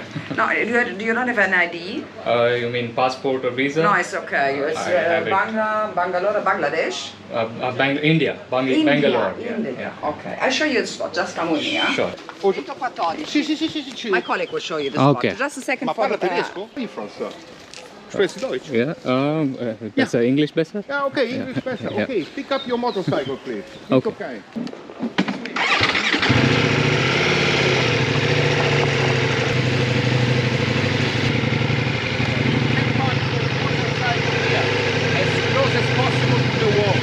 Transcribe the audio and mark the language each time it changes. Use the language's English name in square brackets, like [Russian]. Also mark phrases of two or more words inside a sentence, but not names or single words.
[English] No, do you not have an ID? You mean passport or visa? No, it's okay. It's I have it. Bangalore, Bangladesh. India. Bangalore. India. Yeah. Okay, I'll show you the spot. Just come with me, huh? Sure. 114. Sì. My colleague will show you the spot. Okay. Just a second. [Italian] Ma parla tedesco? [German] Wie Franz? Spreekst du Deutsch? Yeah. Besser. English besser? Ja, [English] okay, English better. Yeah. Okay, pick up your motorcycle, please. Okay. As close as possible to the wall.